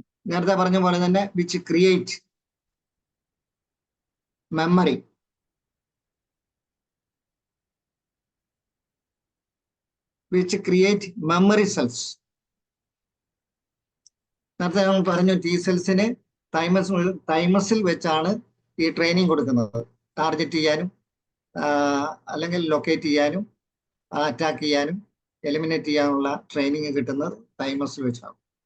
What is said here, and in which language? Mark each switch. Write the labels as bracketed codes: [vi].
[ml] നേരത്തെ പറഞ്ഞ പോലെ തന്നെ [en] which create memory. Which create memory cells. [ml] നേരത്തെ നമ്മൾ പറഞ്ഞു ടി സെൽസിന് തൈമസിൽ വെച്ചാണ് ഈ ട്രെയിനിങ് കൊടുക്കുന്നത്. ടാർഗറ്റ് ചെയ്യാനും അല്ലെങ്കിൽ ലൊക്കേറ്റ് ചെയ്യാനും അറ്റാക്ക് ചെയ്യാനും എലിമിനേറ്റ് ചെയ്യാനുള്ള ട്രെയിനിങ് കിട്ടുന്നത് തൈമസിൽ വെച്ചാണ്.